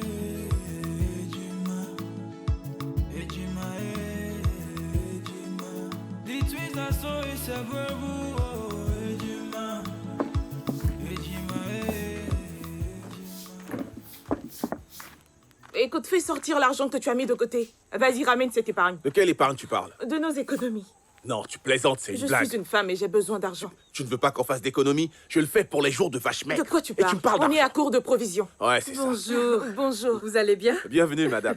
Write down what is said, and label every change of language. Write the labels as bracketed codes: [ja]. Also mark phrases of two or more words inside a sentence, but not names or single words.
[ig] ejima, ejima, ejima. [en] The twins are so it's a verbu, [ig] ejima, ejima, ejima. [fr] Écoute, fais sortir l'argent que tu as mis de côté. Vas-y, ramène cette épargne. De quelle épargne tu parles? De nos économies. Non, tu plaisantes, c'est une blague. Je suis une femme et j'ai besoin d'argent. Tu ne veux pas qu'on fasse d'économie? Je le fais pour les jours de vache maigre. De quoi tu Et parles? tu me parles On est d'argent. à court de provisions. Ouais, c'est ça. Bonjour. Bonjour. Vous allez bien? Bienvenue, madame.